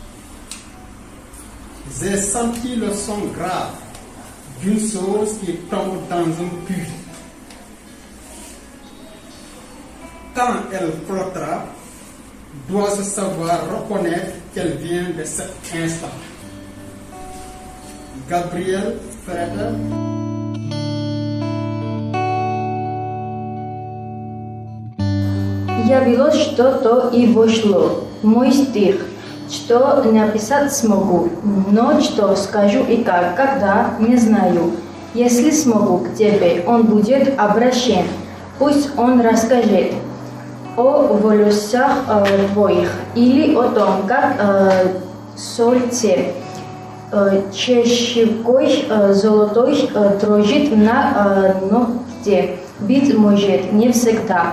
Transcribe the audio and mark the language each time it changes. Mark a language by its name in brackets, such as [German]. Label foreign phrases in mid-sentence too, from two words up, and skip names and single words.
[French] J'ai senti le son grave d'une chose qui tombe dans un puits. Quand elle flottera, dois-je savoir reconnaître qu'elle vient de cet instant. Gabriel Ferreter. [Russian] Явилось что-то и вошло в мой стих, что написать смогу, но что скажу и как, когда, не знаю. Если смогу к тебе, он будет обращен, пусть он расскажет о волосах твоих или о том, как солнце чешуйкой золотой дрожит на ногте, быть может, не всегда.